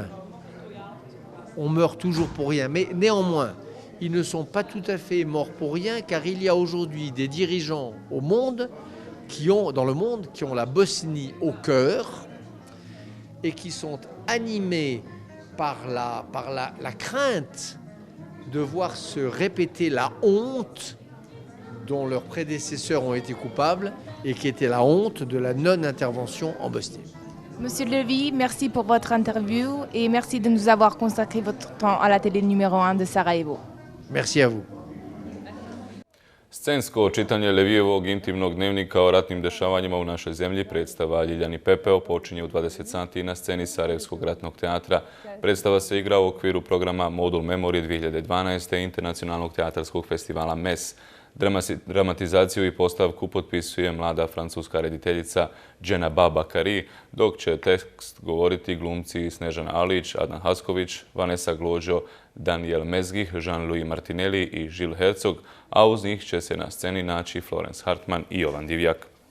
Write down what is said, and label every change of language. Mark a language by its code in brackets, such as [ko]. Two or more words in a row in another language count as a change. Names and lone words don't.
[fr] On meurt toujours pour rien, mais néanmoins, ils ne sont pas tout à fait morts pour rien, car il y a aujourd'hui des dirigeants dans le monde qui ont la Bosnie au cœur et qui sont animés par la crainte de voir se répéter la honte dont leurs prédécesseurs ont été coupables et qui était la honte de la non-intervention en Bosnie. Monsieur Levy, merci pour votre interview et merci de nous avoir consacré votre temps à la télé numéro 1 de Sarajevo. Merci à vous. [bs] Scensko čitanje Levijevog intimnog dnevnika o ratnim dešavanjima u našoj zemlji, predstava Ljiljani pepeo, počinje u 20 sati na sceni Sarajevskog ratnog teatra. Predstava se igra u okviru programa Modul Memory 2012. Internacionalnog teatarskog festivala MES. Dramatizaciju i postavku potpisuje mlada francuska rediteljica Dženaba Bakari, dok će tekst govoriti glumci Snežana Alić, Adnan Hasković, Vanessa Glođo, Daniel Mezgih, Jean-Louis Martinelli i Žil Hercog, a uz njih će se na sceni naći Florence Hartman i Jovan Divjak.